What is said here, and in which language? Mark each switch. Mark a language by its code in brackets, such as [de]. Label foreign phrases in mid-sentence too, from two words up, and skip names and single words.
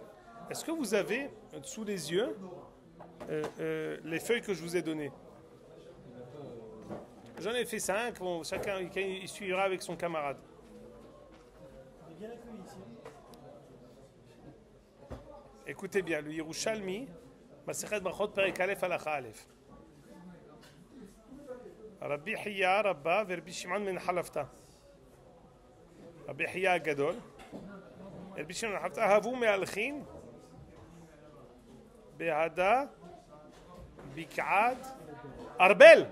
[fr] Est-ce que vous avez sous les yeux les feuilles que je vous ai données? J'en ai fait 5, bon, chacun il suivra avec son camarade. Écoutez bien, le [he] Yerushalmi, מסכת ברכות פרק א הלכה א. Rabbi Hiya Rabba Rabbi Shimon ben Halafta. [arc] Rabbi Hiya Gadol. Rabbi Shimon ben Halafta הוו מהלכין בהדא בקעת ארבל.